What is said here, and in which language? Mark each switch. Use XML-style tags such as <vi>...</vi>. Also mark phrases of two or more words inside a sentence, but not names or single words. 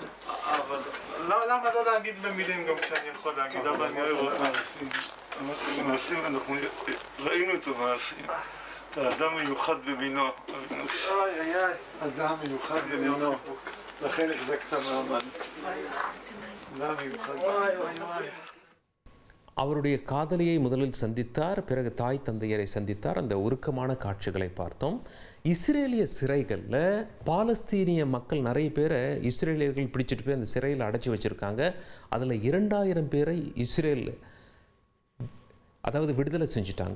<he>אבל למה לא להגיד במילים גם כשאני יכול להגיד, אבל אני אוהב אותך. אמרתי במעשים, אנחנו ראינו את המעשים. אתה אדם מיוחד במינו. אדם מיוחד במינו. לכן החזקת מעמד. אדם מיוחד.</he> <ta>அவருடைய காதலியை முதலில் சந்தித்தார், பிறகு தாய் தந்தையரை சந்தித்தார். அந்த உருக்கமான காட்சிகளை பார்த்தோம். இஸ்ரேலிய சிறைகளில் பாலஸ்தீனிய மக்கள் நிறைய பேரை இஸ்ரேலியர்கள் பிடிச்சிட்டு போய் அந்த சிறையில் அடைச்சி வச்சுருக்காங்க. அதில் 2000 பேரை இஸ்ரேல் அதாவது விடுதலை செஞ்சுட்டாங்க.</ta>